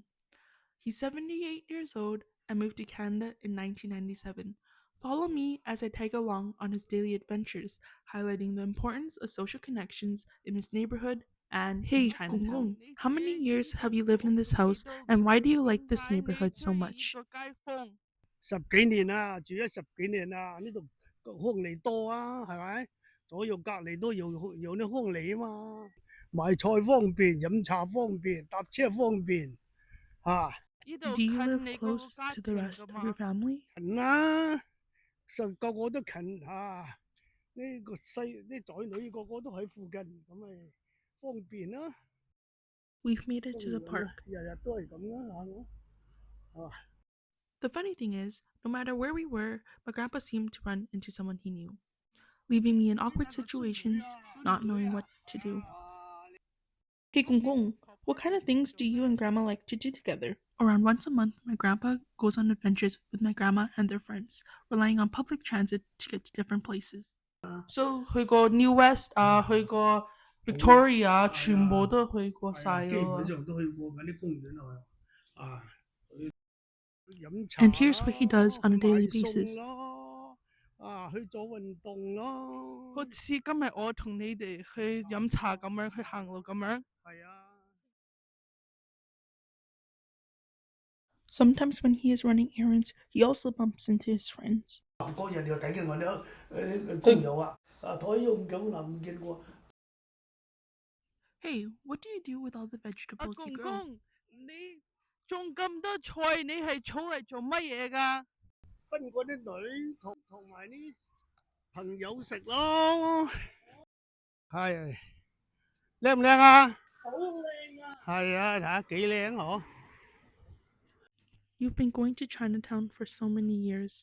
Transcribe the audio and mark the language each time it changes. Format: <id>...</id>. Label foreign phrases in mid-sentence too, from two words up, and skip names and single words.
<en>He's 78 years old and moved to Canada in 1997. Follow me as I tag along on his daily adventures, highlighting the importance of social connections in his neighborhood and hey, Chinatown. How many years have you lived in this house and why do you like this neighborhood so much?</en> <yue>10幾年啦，住咗10幾年啦，呢度空氣多啊，係咪？左右隔離都有啲空氣啊嘛，買菜方便，飲茶方便，搭車方便，啊，近啦，實舊個都近嚇。</yue> <en>Do you live close to the rest of your family? We've made it to the park.</en> <yue>呢個細啲仔女個個都喺附近，咁咪方便啦。日日都係咁啦，係嘛？係嘛？</yue> <en>The funny thing is, no matter where we were, my grandpa seemed to run into someone he knew, leaving me in awkward situations, not knowing what to do. Hey Gong Gong, what kind of things do you and grandma like to do together? Around once a month, my grandpa goes on adventures with my grandma and their friends, relying on public transit to get to different places.</en> <yue>So 去過 New West 啊，去過 Victoria 啊，全部都去過晒咯。</yue> <en>And here's what he does on a daily basis.</en> <yue>飲茶咯，去買餸咯，去做運動咯。好似今日我同你哋去飲茶咁樣，去行路咁樣。係啊。</yue> <en>Sometimes when he is running errands, he also bumps into his friends.</en> <yue>嗰日你又睇見我哋工友啊，台用咁唔見過。</yue> <en>Hey, what do you do with all the vegetables you grow?</en> <yue>阿公公，你種咁多菜，你係儲嚟做乜嘢㗎？分嗰啲女同埋啲朋友食咯。係啊，靚唔靚啊？好靚啊！係啊，睇下幾靚嗬。</yue> <en>You've been going to Chinatown for so many years.</en>